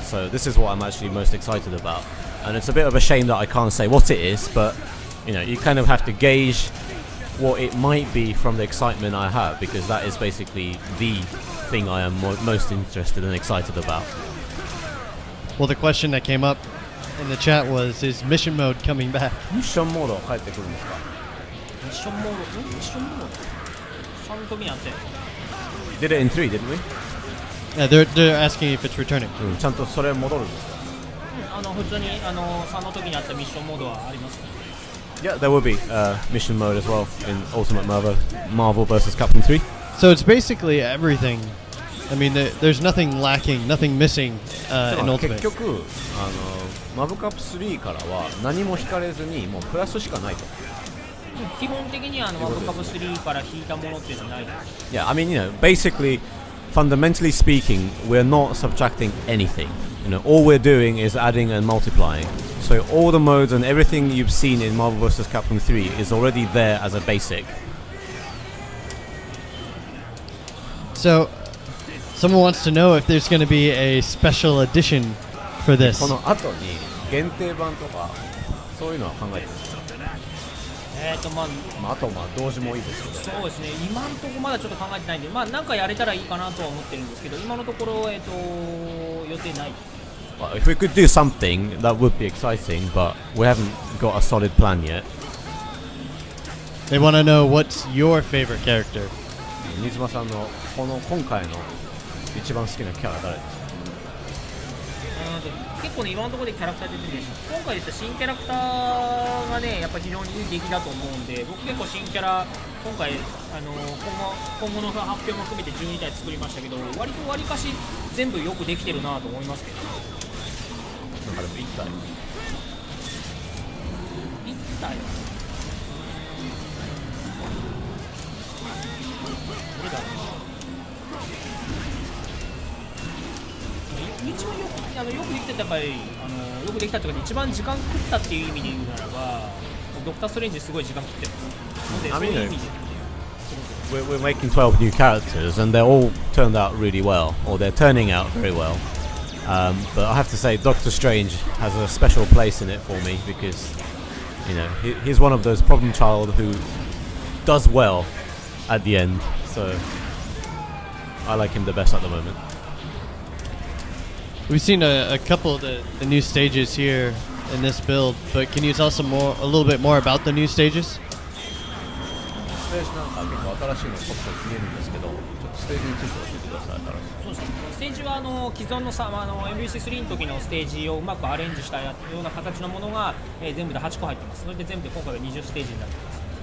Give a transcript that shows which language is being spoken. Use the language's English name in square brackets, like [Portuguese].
[English] So this is what I'm actually most excited about. And it's a bit of a shame that I can't say what it is, but you kind of have to gauge what it might be from the excitement I have, because that is basically the thing I am most interested and excited about. Well, the question that came up in the chat was, is mission mode coming back? [Japanese] ミッションモードは帰ってくるんですか？ミッションモード3の時にあって [English] Did it in 3, didn't we? Yeah, they're asking if it's returning. [Japanese] ちゃんとそれ戻るんですか？普通に3の時にあったミッションモードはありますね。 [English] Yeah, there will be mission mode as well in Ultimate Marvel vs. Capcom 3. So it's basically everything. I mean, there's nothing lacking, nothing missing in Ultimate. [Japanese] 結局マブカップ3からは何も引かれずにもうプラスしかないと。基本的にはマブカップ3から引いたものっていうのはないです。 [English] Yeah, I mean, basically, fundamentally speaking, we're not subtracting anything. All we're doing is adding and multiplying. So all the modes and everything you've seen in Marvel vs. Capcom 3 is already there as a basic. So, someone wants to know if there's going to be a special edition for this. [Japanese] この後に限定版とかそういうのは考えてるんですか？あと同時もいいですけど。そうですね。今のところまだちょっと考えてないんで、なんかやれたらいいかなとは思ってるんですけど、今のところ予定ない。 [English] If we could do something, that would be exciting, but we haven't got a solid plan yet. They want to know what's your favorite character. [Japanese] 新妻さんの今回の一番好きなキャラ誰ですか？結構ね、今のところでキャラクター出てるんです。今回言った新キャラクターがね、やっぱ非常にいい出来だと思うんで、僕結構新キャラ、今回今後の発表も含めて12体作りましたけど、割りかし全部よくできてるなと思いますけど。なんかでも1体。どれだろうな。一番よくできてた、やっぱりよくできたというか、一番時間食ったっていう意味で言うならば、ドクター・ストレンジすごい時間食ってます。ので、そういう意味で。 [English] We're making 12 new characters, and they're all turned out really well, or they're turning out very well. But I have to say, Doctor Strange has a special place in it for me because, he's one of those problem child who does well at the end. So I like him the best at the moment. We've seen a couple of the new stages here in this build, but can you tell us a little bit more about the new stages? [Japanese] ステージなんか結構新しいのポッと見えるんですけど、ちょっとステージについて教えてください。そうですね。ステージは既存のMVC3 の時のステージをうまくアレンジしたような形のものが、全部で8個入ってます。それで全部で今回は20ステージになっています。